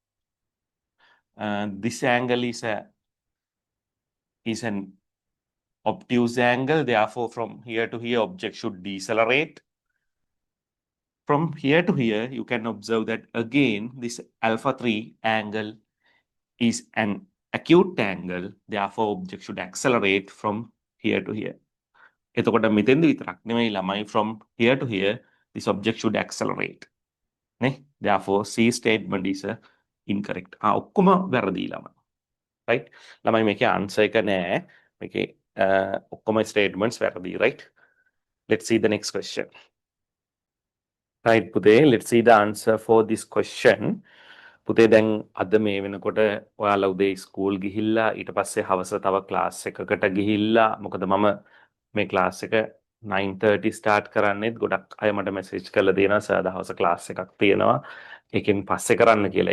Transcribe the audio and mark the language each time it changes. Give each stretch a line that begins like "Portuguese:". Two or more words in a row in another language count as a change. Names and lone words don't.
English: This angle is an obtuse angle. Therefore, from here to here, object should decelerate. From here to here, you can observe that again, this alpha 3 angle is an acute angle. Therefore, object should accelerate from here to here.
Sinhala: එතකොට මෙතෙන්ද විතරක් නෙමෙයි ළමයි,
English: from here to here, this object should accelerate. Therefore, C statement is incorrect.
Sinhala: ඔක්කොම වැරදි ළමයි. Right? ළමයි මේකේ answer එක නෑ. මේකේ ඔක්කොම statements වැරදි,
English: right? Let's see the next question. Right, පුතේ, let's see the answer for this question.
Sinhala: පුතේ දැන් අද මේ වෙනකොට ඔයාලා උදේ ස්කූල් ගිහිල්ලා ඊට පස්සේ හවස තව ක්ලාස් එකකට ගිහිල්ලා, මොකද මම මේ ක්ලාස් එක 9:30 ස්ටාර්ට් කරන්නේත් ගොඩක් අය මට මෙසේජ් කරලා දෙනවා සර් දවස ක්ලාස් එකක් තියෙනවා ඒකෙන් පස්සේ කරන්න කියලා.